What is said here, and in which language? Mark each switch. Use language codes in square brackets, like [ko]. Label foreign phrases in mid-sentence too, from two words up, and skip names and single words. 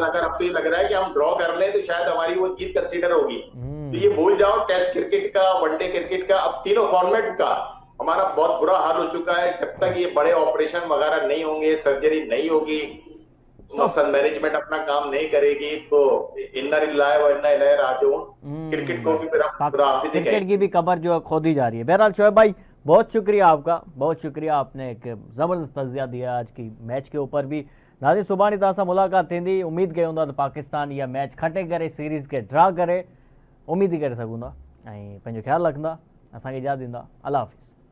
[ur] مثلاً اگر اب تو یہ لگ رہا ہے کہ ہم ڈرا کر لیں تو شاید ہماری وہ جیت کنسیڈر ہوگی. تو یہ بھول جاؤ, [en] Test cricket [ur] का, [en] one-day cricket [ur] کا، اب تینوں فارمیٹ کا ہمارا بہت برا حال ہو چکا ہے. جب تک یہ بڑے آپریشن وغیرہ نہیں ہوں گے، سرجری نہیں ہوگی, [en] muscle management [ur] اپنا کام نہیں کرے گی، تو [ar] إنا لله و إنا إليه راجعون, [ur] کرکٹ کو بھی پھر ہم خدا حافظ ہی کرکٹ کی بھی قبر جو ہے کھودی جا رہی ہے۔ بہرحال شعیب بھائی، بہت شکریہ آپ کا، بہت شکریہ، آپ نے ایک زبردست تجزیہ دیا آج کی میچ کے اوپر بھی. [sd] नाज़रीन, सुभाणे तव्हां सां मुलाक़ात थींदी, उम्मीद कयूं था त पाकिस्तान इहा मैच खटे करे सीरीज़ के ड्रा करे, उम्मीद ही करे सघूं था। ऐं पंहिंजो ख्यालु रखंदा, असांखे इजाज़त ॾींदा। अल्लाह हाफ़िज़।